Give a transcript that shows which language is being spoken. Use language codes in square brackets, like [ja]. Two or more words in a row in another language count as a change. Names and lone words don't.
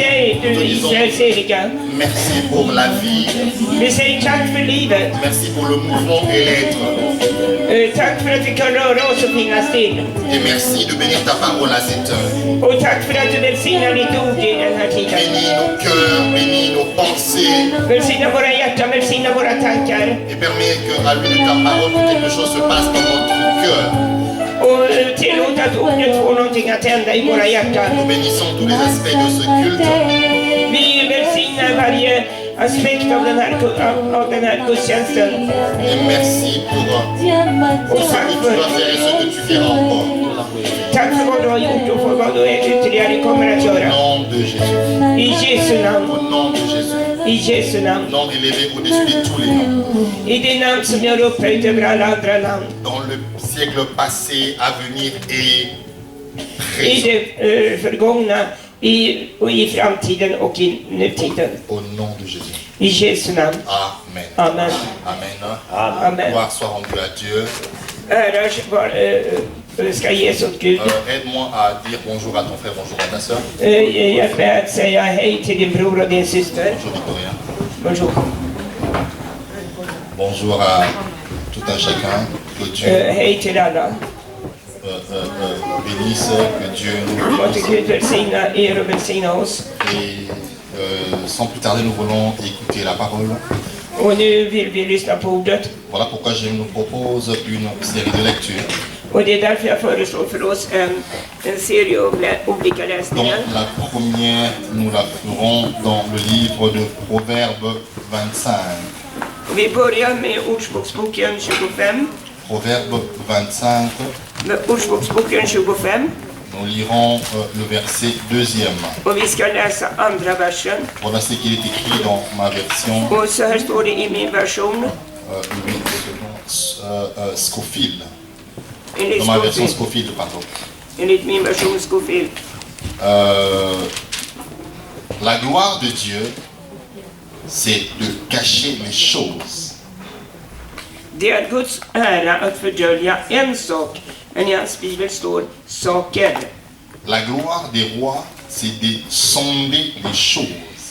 [sv] dig, du Israels heliga. [fr] Merci pour la vie. [sv] Vi säger tack för livet. [fr] Merci pour le mouvement et l'être. [sv] Tack för att vi kan röra oss och finnas till. [fr] Et merci de bénir ta parole à cette heure. [sv] Och tack för att du välsignar ditt ord i den här tiden. [fr] Bénis nos cœurs, bénis nos pensées. [sv] Välsigna våra hjärtan, välsigna våra tankar. [fr] Et permets qu'à l'une de ta parole, que quelque chose se passe dans notre cœur. [sv] Och tillåt att ordet får någonting att hända i våra hjärtan. [fr] Nous bénissons tous les aspects de ce culte. [sv] Vi välsignar varje aspekt av den här gudstjänsten. [fr] Et merci pour ce que tu vas faire et ce que tu feras encore. [sv] Tack för vad du har gjort och för vad du ytterligare kommer att [fr] Au [sv] göra. [fr] nom de Jésus. [sv] I Jesu namn. [fr] Au nom de Jésus. [sv] I Jesu namn. [fr] Nom élevé au-dessus de tous les noms. [sv] I det namn som gör upphöjt över alla andra namn. [fr] Dans le siècle passé, à venir et [sv] I [fr] présent. [sv] det förgångna, i framtiden och i nutiden. [fr] Au nom de Jésus. [sv] I Jesu namn. [fr] Amen. [sv] Amen. [fr] Amen. [sv] Amen. [fr] Gloire soit rendue à Dieu. [sv] Ära ska ges åt Gud. [fr] Aide-moi à dire bonjour à ton frère, bonjour à ta soeur. [sv] Hjälp mig att säga hej till din bror och din syster. [fr] Bonjour Victoria. Bonjour. Bonjour à tout un chacun. Que Dieu [sv] Hej till alla. [fr] bénisse, que Dieu nous [sv] Måtte [fr] bénisse. [sv] Gud välsigna er och välsigna oss. [fr] Et sans plus tarder, nous voulons écouter la parole. [sv] Och nu vill vi lyssna på ordet. [fr] Voilà pourquoi je nous propose une série de lectures. [sv] Och det är därför jag föreslår för oss en serie olika [fr] Donc [sv] läsningar. [fr] la première, nous la ferons dans le livre de Proverbes 25. [sv] Och vi börjar med Ordspråksboken 25. [fr] Proverbes 25. [sv] Med Ordspråksboken 25. [fr] Nous lirons le verset 2e. [sv] Och vi ska läsa andra versen. [fr] Voilà ce qu'il est écrit dans ma version. [sv] Och så här står det i min version. [fr] Scofield. [sv] Enligt [fr] Dans ma version Scofield. Scofield, pardon. [sv] Enligt min version Scofield. [fr] La gloire de Dieu, c'est de cacher les choses. [sv] Det är Guds ära att fördölja en sak, men i hans bibel står saker. [fr] La gloire des rois, c'est de sonder les choses.